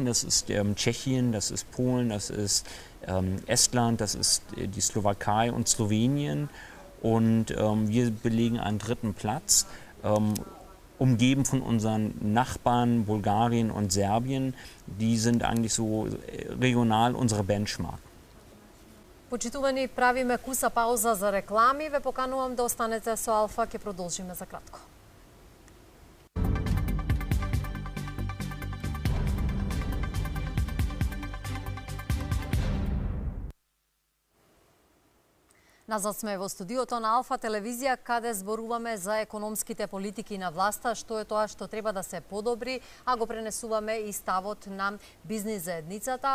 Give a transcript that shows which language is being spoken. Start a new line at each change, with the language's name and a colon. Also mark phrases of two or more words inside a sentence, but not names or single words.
German: Das ist Tschechien, das ist Polen, das ist Estland, das ist die Slowakei und Slowenien. Und wir belegen einen 3. Platz, umgeben von unseren Nachbarn Bulgarien und Serbien. Die sind eigentlich so regional unsere Benchmark.
Macedonian: Почитувани, правиме куса пауза за реклами. Ве поканувам да останете со Алфа, ќе продолжиме за кратко. Назад сме во студиото на Алфа телевизија, каде зборуваме за економските политики на власта, што е тоа што треба да се подобри, а го пренесуваме и ставот на бизнис заедницата.